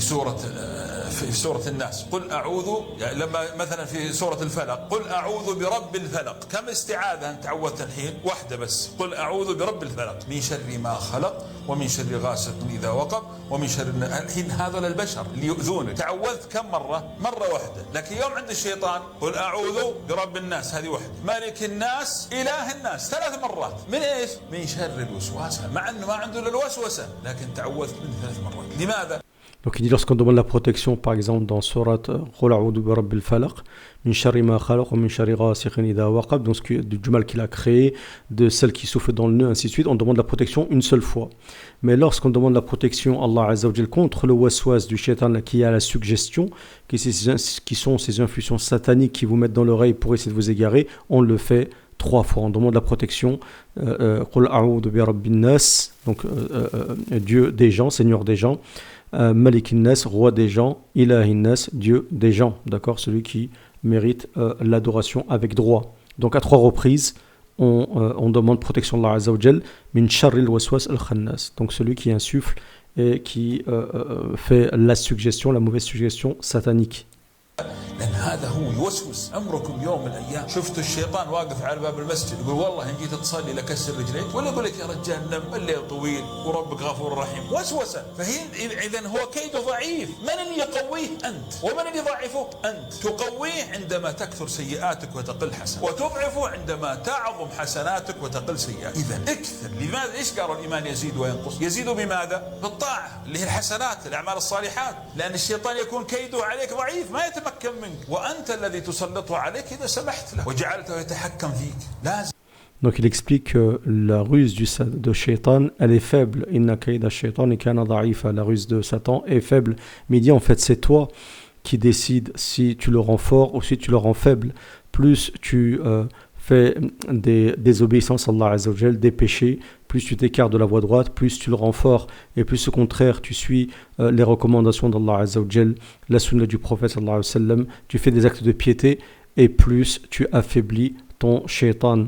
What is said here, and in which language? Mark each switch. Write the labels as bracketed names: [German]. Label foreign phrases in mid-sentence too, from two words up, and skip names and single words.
[Arabic] في سورة الناس قل أعوذ يعني لما مثلا في سورة الفلق قل أعوذ برب الفلق كم استعاذة أنت تعوذت الحين واحدة بس قل أعوذ برب الفلق من شر ما خلق ومن شر غاسق إذا وقب ومن شر الحين هذول البشر اللي يؤذونك تعوذت كم مرة واحدة لكن يوم عند الشيطان قل أعوذ برب الناس هذه واحدة ملك الناس إله الناس 3 مرات من إيش من شر الوسواس مع أنه ما عنده إلا الوسوسة لكن تعوذت من 3 مرات لماذا [French] Donc il dit lorsqu'on demande la protection par exemple dans [Arabic] سورة قل أعوذ برب الفلق من شر ما خلق ومن شر غاسق إذا وقب [French] donc du mal qu'il a créé de celle qui souffle dans le nœud ainsi de suite on demande la protection une seule fois mais lorsqu'on demande la protection [Arabic] الله عز وجل [French] contre le waswas du shaitan qui a la suggestion qui sont ces infusions sataniques qui vous mettent dans l'oreille pour essayer de vous égarer on le fait 3 fois on demande la protection [Arabic] قل أعوذ برب الناس [French] donc Dieu des gens Seigneur des gens [Arabic] ملك الناس, [French] roi des gens, [Arabic] إله الناس, [French] Dieu des gens, d'accord, celui qui mérite l'adoration avec droit. Donc à 3 reprises, on demande protection d' [Arabic] الله عز وجل, من شر الوسواس الخناس, [French] donc celui qui insuffle et qui fait la suggestion, la mauvaise suggestion satanique. [Arabic] لأن هذا هو يوسوس عمركم يوم من الأيام شفتوا الشيطان واقف على باب المسجد يقول والله إن جيت تصلي لكسر رجليك ولا يقول لك يا رجال نم الليل طويل وربك غفور رحيم وسوسة فهي إذن هو كيده ضعيف من اللي يقويه أنت ومن اللي يضعفه أنت تقويه عندما تكثر سيئاتك وتقل حسناتك وتضعفه عندما تعظم حسناتك وتقل سيئاتك إذن اكثر لماذا إيش قالوا الإيمان يزيد وينقص يزيد بماذا بالطاعة اللي هي الحسنات الأعمال الصالحات لأن الشيطان يكون كيده عليك ضعيف ما يتمكن منك منك وأنت الذي تسلط عليك إذا سمحت له وجعلته يتحكم فيك. لازم. [French] Donc il explique que la ruse de Shaitan, elle est faible. [Arabic] إن كيد الشيطان كان ضعيفا. [French] La ruse de Satan est faible. Mais il dit en fait c'est toi qui décides si tu le rends fort ou si tu le rends faible. Plus tu fais des désobéissances à [Arabic] الله عز وجل, [French] des péchés, plus tu t'écartes de la voie droite, plus tu le rends fort. Et plus au contraire tu suis les recommandations d' [Arabic] الله عز وجل, [French] la sunna du prophète [Arabic] صلى الله عليه وسلم, [French] tu fais des actes de piété et plus tu affaiblis ton shaitan.